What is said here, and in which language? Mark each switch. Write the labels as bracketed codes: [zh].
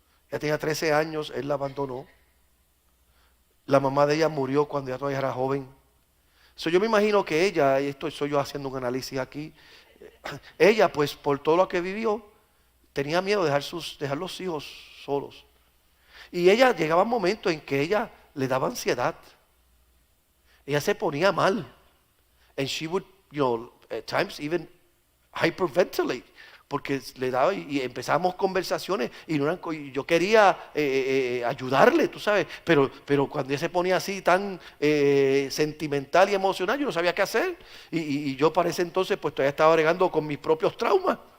[es] Ella tenía 13 años, él la abandonó. La mamá de ella murió cuando ella todavía era joven. Yo me imagino que ella, y esto soy yo haciendo un análisis aquí, ella pues por todo lo que vivió, tenía miedo de dejar los hijos solos. Y ella llegaba un momento en que ella le daba ansiedad. Ella se ponía mal. [en] And she would, at times even hyperventilate. [es] Porque le daba y empezamos conversaciones y yo quería ayudarle, tú sabes. Pero cuando ella se ponía así tan sentimental y emocional, yo no sabía qué hacer. Y yo para ese entonces pues todavía estaba bregando con mis propios traumas.